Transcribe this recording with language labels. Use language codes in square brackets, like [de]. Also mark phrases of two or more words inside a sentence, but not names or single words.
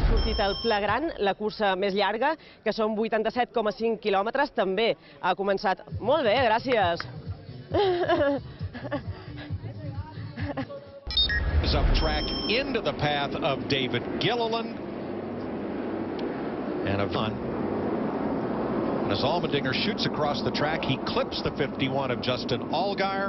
[ca] patit el flagrant, la cursa més llarga, que són 87,5 quilòmetres, també ha començat. Molt bé, gràcies. [en] Up track into the path of David Gilliland. And a fun. As Allmendinger shoots across the track, he clips the 51 of Justin Allgaier.